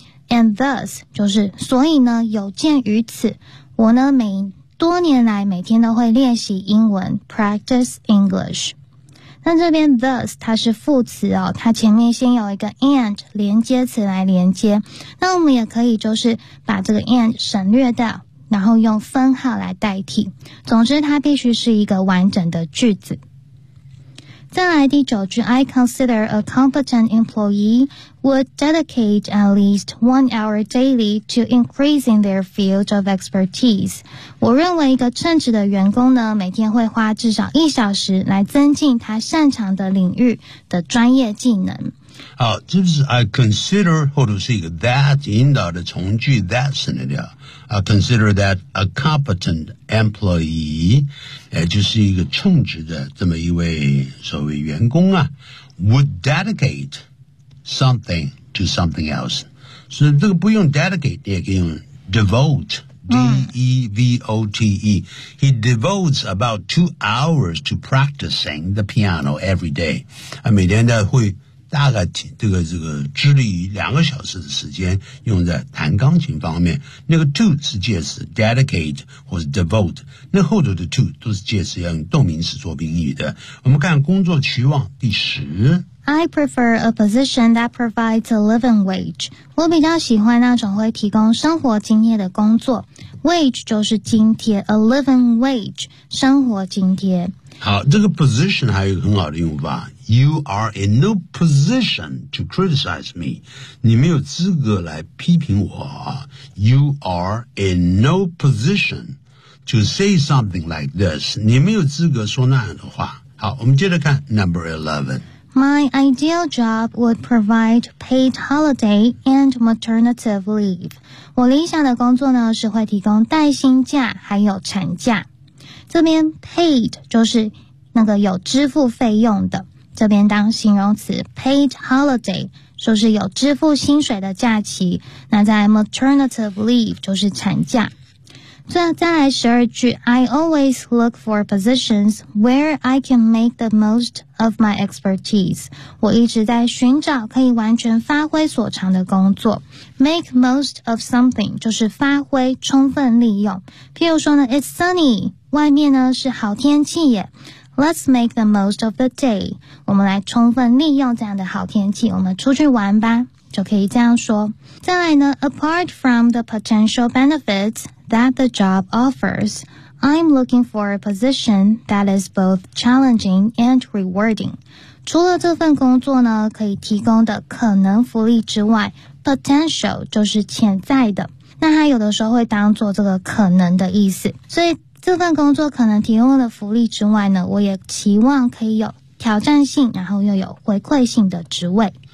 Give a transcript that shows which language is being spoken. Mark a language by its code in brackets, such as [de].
[en] And thus, [zh] 就是所以呢有鉴于此，我呢每多年来每天都会练习英文 [en] practice English。 [zh] 那这边 thus 它是副词哦，它前面先有一个 and 连接词来连接，那我们也可以就是把这个 and 省略掉，然后用分号来代替，总之它必须是一个完整的句子。再来第九句， [en] I consider a competent employee would dedicate at least 1 hour daily to increasing their field of expertise. [zh] 我认为一个称职的员工呢，每天会花至少一小时来增进他擅长的领域的专业技能。好，这是 I consider 或者是一个 that 引导的从句 that 省略掉。 [en] I consider that a competent employee, [zh] 就是一个称职的这么一位所谓员工啊 [en] would dedicate something to something else. [zh] 所以这个不用 dedicate, 也可以用 devote,、D-E-V-O-T-E. [en] He devotes about 2 hours to practicing the piano every day. [zh] 每天呢会大概这个致力于2个小时的时间用在弹钢琴方面。那个 to 是介词 ,dedicate 或是 devote, 那后头的 to 都是介词，要用动名词做宾语的。我们看工作期望第十。 [en] I prefer a position that provides a living wage. [zh] 我比较喜欢那种会提供生活津贴的工作。 Wage 就是津贴 , [en] a living wage, [zh] 生活津贴。好，这个 position 还有一个很好的用法， [en] You are in no position to criticize me. [zh] 你没有资格来批评我。 [en] You are in no position to say something like this. [zh] 你没有资格说那样的话。好，我们接着看 number 11. [en] My ideal job would provide paid holiday and maternity leave. [zh] 我理想的工作呢是会提供带薪假还有产假。这边 paid 就是那个有支付费用的，这边当形容词 paid holiday 就是有支付薪水的假期，那在 maternity leave 就是产假。再来十二句 [en] I always look for positions where I can make the most of my expertise. [zh] 我一直在寻找可以完全发挥所长的工作。 [en] Make most of something [zh] 就是发挥充分利用。譬如说呢 [en] It's sunny, [zh] 外面呢是好天气耶。 [en] Let's make the most of the day. [zh] 我们来充分利用这样的好天气，我们出去玩吧，就可以这样说。再来呢 [en] Apart from the potential benefits,that the job offers, I'm looking for a position that is both challenging and rewarding. [zh] 除了这份工作呢可以提供的可能福利之外 potential 就是潜在的，那它有的时候会当做这个可能的意思，所以这份工作可能提供的福利之外呢，我也期望可以有挑战性然后又有回馈性的职位。